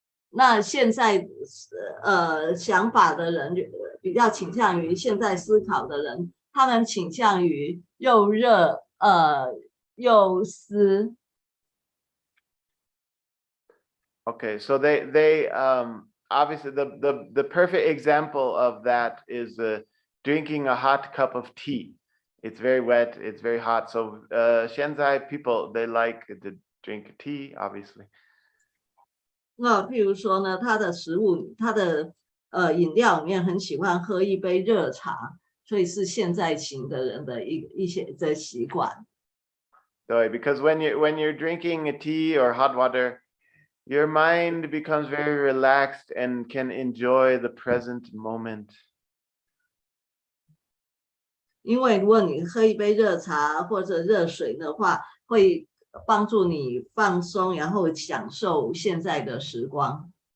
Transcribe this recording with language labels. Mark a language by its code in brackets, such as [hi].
[zh] 那现在想法的人比较倾向于现在思考的人，他们倾向于又热又湿。 [en] Okay, so they obviously the perfect example of that is drinking a hot cup of tea. It's very wet, it's very hot. So Shenzai people, they like to drink tea, obviously. [zh] 那譬如说呢，他的饮料里面很喜欢喝一杯热茶，所以是现在型的人的一些的习惯。对 [en] because when you're drinking a tea or hot water, your mind becomes very relaxed and can enjoy the present moment. [zh] 因为如果你喝一杯热茶或者热水的话，会帮助你放松，然后享受现在的时光。